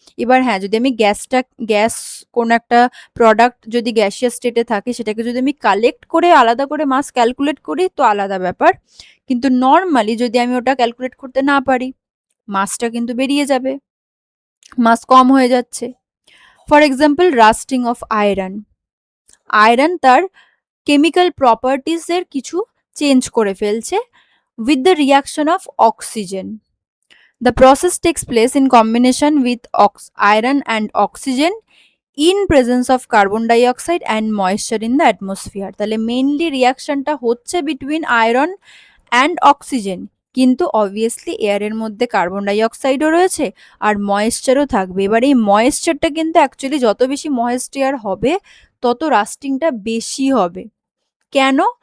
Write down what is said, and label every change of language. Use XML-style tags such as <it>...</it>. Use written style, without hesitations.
<bn>এবার হ্যাঁ, যদি আমি গ্যাস কোনো একটা প্রোডাক্ট যদি গ্যাসিয়াস স্টেটে থাকে, সেটাকে যদি আমি কালেক্ট করে আলাদা করে মাস ক্যালকুলেট করি তো আলাদা ব্যাপার, কিন্তু নর্মালি যদি আমি ওটা ক্যালকুলেট করতে না পারি, মাসটা কিন্তু বেরিয়ে যাবে, মাস কম হয়ে যাচ্ছে। For example, lasting of iron. Iron তার কেমিক্যাল প্রপার্টিজের কিছু চেঞ্জ করে ফেলছে</bn> <en>with the reaction of oxygen. The process takes place in combination with iron and oxygen in presence of carbon dioxide and moisture in the atmosphere.</en> <bn>তাহলে mainly রিয়াকশনটা হচ্ছে between iron and oxygen, কিন্তু obviously এয়ারের মধ্যে carbon die অক্সাইডও রয়েছে আর ময়েশ্চারও থাকবে। এবার এই ময়েশ্চারটা কিন্তু অ্যাকচুয়ালি যত বেশি ময়েশ্চার হবে তত রাস্টিংটা বেশি হবে। কেন?</bn>